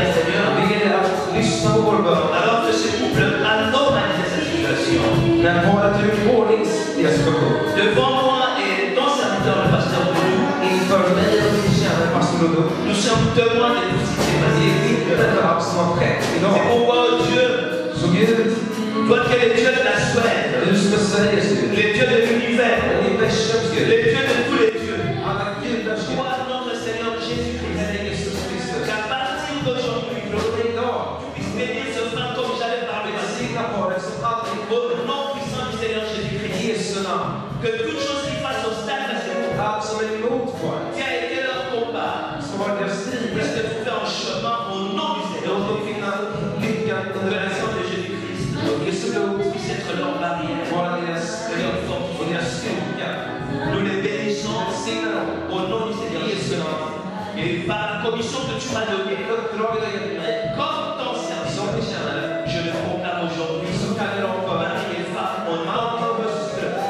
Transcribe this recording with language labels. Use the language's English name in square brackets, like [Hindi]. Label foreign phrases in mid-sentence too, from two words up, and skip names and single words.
[Swedish] Jag [French] Seigneur, [Swedish] ber dig att lyssna på vår bön. [French] alors que ce couple a normalisé cette situation. [Swedish] När paret har gjort ordning deras situation. [French] Devant moi et ton serviteur, le pasteur Boulou, [Swedish] Inför mig och min kära pastor Ludo. [French] nous sommes témoins de tout ce qui s'est passé. [Swedish] Detta allt som har skett [French] C'est [Swedish] idag. [French] pourquoi, oh Dieu, [Swedish] Så Gud, [French] toi qui es le Dieu de la Suède, [Swedish] du som är Sveriges Gud. [French] le Dieu de l'univers, [Swedish] Universums [French] le [Swedish] Gud. [French] Dieu de tous les dieux, [Swedish] Alla gudars Gud. [French] toi, notre Seigneur Jésus-Christ, [Swedish] Herre Jesus Kristus. [French] qu'à partir d'aujourd'hui, [Swedish] Från idag, [French] tu puisses bénir ce frère comme jamais par le passé. [Swedish] välsigna paret som aldrig [French] Au nom puissant du Seigneur [Swedish] i [French] Jésus-Christ, [Swedish] Jesu namn. [French] que toute chose qui fasse obstacle à ce couple, [Swedish] Allt som är emot paret. [French] qui a été leur combat, [Swedish] Som har deras strid. [French] puisse te trouver en chemin au nom du Seigneur [Swedish] Låt dem finna lyckan [French] que [Swedish] under [French] le [Swedish] det [French] sang de Jésus-Christ [Swedish] Och Jesu blod [French] puisse être leur barrière, [Swedish] vara deras och deras styrka. [French] nous les bénissons [Swedish] Välsigna dem. [French] au nom du Seigneur [Swedish] I Jesu [French] Jésus. [Swedish] namn. [French] Et par la commission que tu m'as donnée, [Swedish] Uppdraget har gett mig. [French] comme ton service, [Swedish] Som ni känner. [French] je le proclame aujourd'hui, [Swedish] Så kallar de för [French] mari et femme, au nom [Swedish] man och hustru.